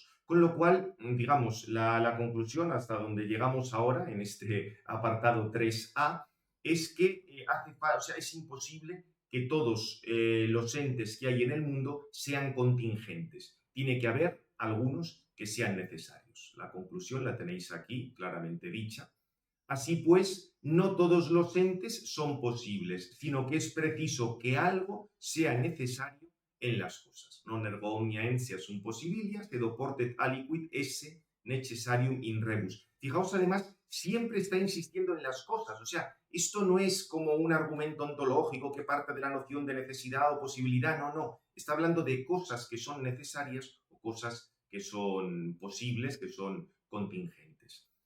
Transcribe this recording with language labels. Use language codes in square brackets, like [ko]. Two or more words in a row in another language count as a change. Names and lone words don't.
[es] Con lo cual, digamos, la conclusión hasta donde llegamos ahora en este apartado 3A es que o sea, es imposible que todos los entes que hay en el mundo sean contingentes. Tiene que haber algunos que sean necesarios. La conclusión la tenéis aquí claramente dicha. Así pues, no todos los entes son posibles, sino que es preciso que algo sea necesario en las cosas. [la] Non ergo omnia entia sunt possibilias, ed oportet aliquid esse necessarium in rebus. [es] Fijaos, además, siempre está insistiendo en las cosas. O sea, esto no es como un argumento ontológico que parte de la noción de necesidad o posibilidad. No, no. Está hablando de cosas que son necesarias o cosas que son posibles, que son contingentes.